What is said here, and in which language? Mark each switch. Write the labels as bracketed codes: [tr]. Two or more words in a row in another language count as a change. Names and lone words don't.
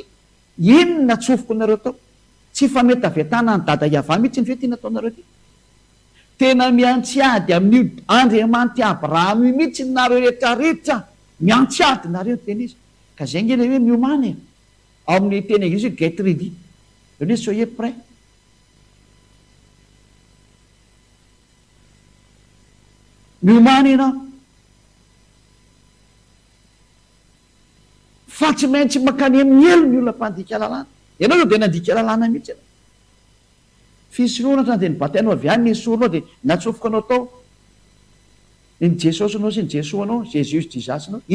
[mg] Ino natsofoko nareo tao? Tsy fa mety aviatana ny dada Iava mihitsy ny fe ty nataonareo ty. Tena miantsiady amin'io Andriamanitra Abrahama mihitsy nareo rehetrarehetra, miantsiady nareo teny izy. Ka zay nge le hoe miomany ao amin'ny teny anglisy [en] get ready, [fr] hoe soyez prêt. [mg] Miomany ianao fa tsy maintsy makany amin'ny elo ny olona mpandika lalàna. Ianao dia nandika lalàna mihitsy ianao. Fisoroana dia nibatainao avy any nesoronao dia natsofoka anao tao ny Jesosy anao sy ny Jesoa anao, Jesus Jesus anao.